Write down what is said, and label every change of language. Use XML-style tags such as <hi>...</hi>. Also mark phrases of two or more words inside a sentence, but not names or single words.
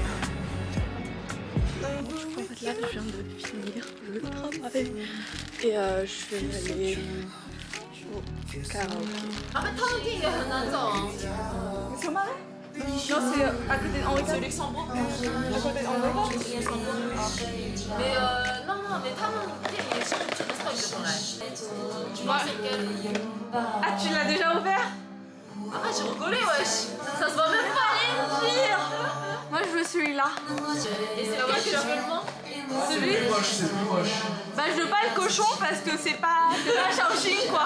<fr>En fait là je viens de finir le travail et je vais aller au karaoké. C'est au Marais? Non, c'est à côté de Henri IV. Luxembourg. À côté de Henri IV. Mais non, mais</fr> <zh>他们店也是这个特别的来。</zh> <fr>Tu vois Ah, tu l'as déjà ouvert? Ah, j'ai rigolé, wesh. Ça se voit même pas. Pire. Moi je veux celui-là. Et c'est lequel que tu veux le moins? Celui? C'est plus moche. Bah je veux pas le cochon parce que c'est pas Shaoxing quoi.</fr>